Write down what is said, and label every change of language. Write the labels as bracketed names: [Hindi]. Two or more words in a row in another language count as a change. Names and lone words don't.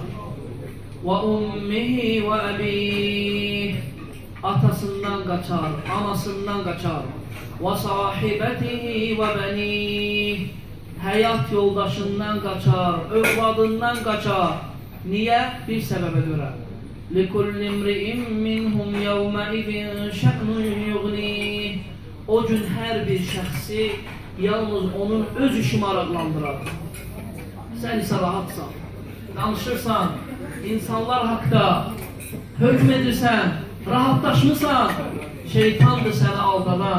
[Arabic] وأمه وأبيه. [Azerbaijani] Atasından qaçar, anasından qaçar. [Arabic] وصاحبته وبنيه. [Azerbaijani] Həyat yoldaşından qaçar, övladından qaçar. Niyə? Bir səbəbə görə. [Arabic] لِكُلِّ امْرِئٍ مِّنْهُمْ يَوْمَئِذٍ شَأْنٌ يُغْنِيهِ. [Azerbaijani] O gün hər bir şəxsi yalnız onun öz işi maraqlandırar. Sən isə rahatsan, danışırsan, insanlar haqda hökm edirsən, rahatlaşmısan, şeytandır səni aldadan.